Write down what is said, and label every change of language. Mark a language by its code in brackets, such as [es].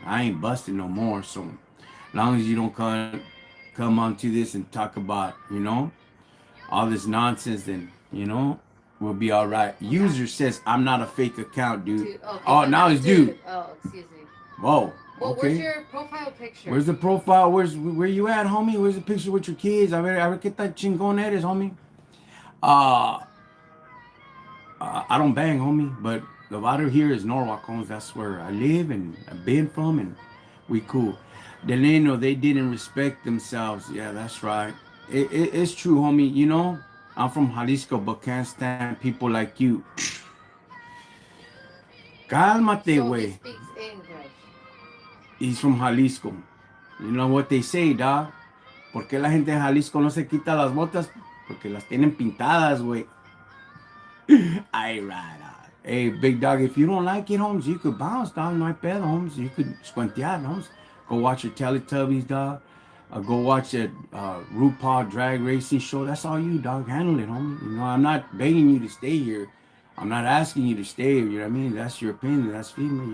[en] I ain't busting no more. So, as long as you don't come onto this and talk about, all this nonsense, then we'll be all right. User says I'm not a fake account, dude. Okay, Oh, so now it's dude. Oh, excuse me. Whoa. Well, Okay. where's your profile picture? Where's the profile? Where you at, homie? Where's the picture with your kids? [es] A ver qué tan chingón eres, homie. [en] I don't bang, homie, but the water here is Norwalk, homes. That's where I live and I've been from, and we cool. Delano, they didn't respect themselves. Yeah, that's right. It's true, homie. I'm from Jalisco, but can't stand people like you. [es] Cálmate, [en] So [es] güey. [en] he speaks English. He's from Jalisco. You know what they say, dog? [es] ¿Por qué la gente de Jalisco no se quita las botas? Porque las tienen pintadas, güey. [en] Ay, right. Hey, big dog, if you don't like it, Holmes, you could bounce, dog. [es] No hay pedo, [en] Holmes. You could squintear, Holmes. Go watch your Teletubbies, dog. Go watch a RuPaul drag racing show. That's all you, dog. Handle it, homie. I'm not begging you to stay here. I'm not asking you to stay here. You know what I mean? That's your opinion. That's female.